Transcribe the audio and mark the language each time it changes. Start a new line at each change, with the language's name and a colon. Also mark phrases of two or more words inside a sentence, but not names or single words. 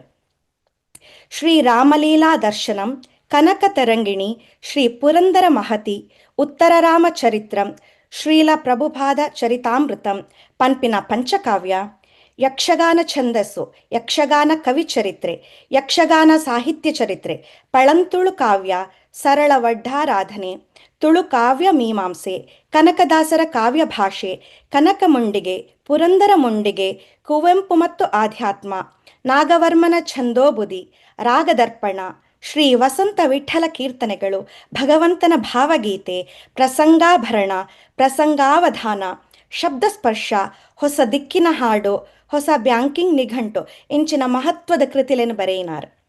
Tulu: ಶ್ರೀ ರಾಮಲೀಲಾ ದರ್ಶನಂ, ಕನಕ ತರಂಗಿಣಿ, ಶ್ರೀ ಪುರಂದರ ಮಹತಿ, ಉತ್ತರ ರಾಮ ಚರಿತ್ರಂ, ಶ್ರೀಲ ಪ್ರಭುಪಾದ ಚರಿತಾಮೃತಂ ಪನ್ಪಿನ ಪಂಚಕಾವ್ಯ, ಯಕ್ಷಗಾನ ಛಂದಸ್ಸು, ಯಕ್ಷಗಾನ ಕವಿಚರಿತ್ರೆ, ಯಕ್ಷಗಾನ ಸಾಹಿತ್ಯ ಚರಿತ್ರೆ, ಪಳಂತುಳು ಕಾವ್ಯ, ಸರಳ ವಡ್ಡಾರಾಧನೆ, ತುಳು ಕಾವ್ಯ ಮೀಮಾಂಸೆ, ಕನಕದಾಸರ ಕಾವ್ಯ ಭಾಷೆ, ಕನಕ ಮುಂಡಿಗೆ, ಪುರಂದರ ಮುಂಡಿಗೆ, ಕುವೆಂಪು ಮತ್ತು ಆಧ್ಯಾತ್ಮ, ನಾಗವರ್ಮನ ಛಂದೋಬುದಿ, ರಾಗದರ್ಪಣ, ಶ್ರೀ ವಸಂತ ವಿಠಲ ಕೀರ್ತನೆಗಳು, ಭಗವಂತನ ಭಾವಗೀತೆ, ಪ್ರಸಂಗಾಭರಣ, ಪ್ರಸಂಗಾವಧಾನ, ಶಬ್ದಸ್ಪರ್ಶ, ಹೊಸ ದಿಕ್ಕಿನ ಹಾಡು, ಹೊಸ ಬ್ಯಾಂಕಿಂಗ್ ನಿಘಂಟು ಇಂಚಿನ ಮಹತ್ವದ ಕೃತಿಗಳನ್ನು ಬರೆಯಿನಾರ್.